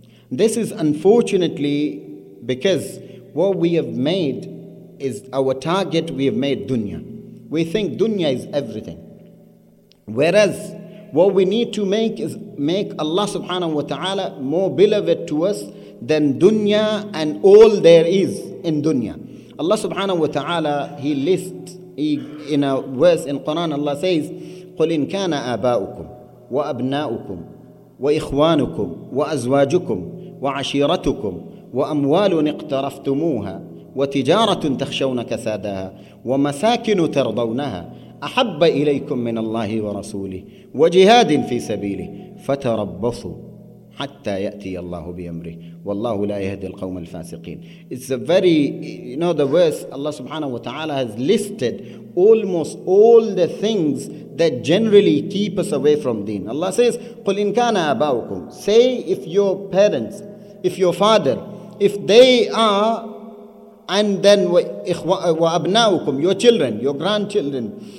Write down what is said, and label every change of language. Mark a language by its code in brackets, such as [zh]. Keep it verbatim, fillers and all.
[en] This is unfortunately because what we have made is our target. We have made dunya. We think dunya is everything, whereas what we need to make is make Allah subhanahu wa ta'ala more beloved to us than dunya and all there is in dunya. Allah subhanahu wa ta'ala, He lists he, in a verse in Quran, Allah says, [ar] قُلْ إِنْ كَانَ آبَاؤُكُمْ وَأَبْنَاؤُكُمْ وَإِخْوَانُكُمْ وَأَزْوَاجُكُمْ وَعَشِيرَتُكُمْ وَأَمْوَالٌ اقْتَرَفْتُمُوهَا وتجارة تخشون كسادها ومساكن ترضونها أحب إليكم من الله ورسوله وجهاد في سبيله فتربصوا حتى يأتي الله بأمره والله لا يهدي القوم الفاسقين. [en] It's a very, you know, the verse Allah subhanahu wa ta'ala has listed almost all the things that generally keep us away from deen. Allah says, [ar] قُلْ إِنْ كَانَ آبَاؤُكُمْ, [en] say if your parents, if your father, if they are, and then وَأَبْنَاؤُكُمْ, your children, your grandchildren,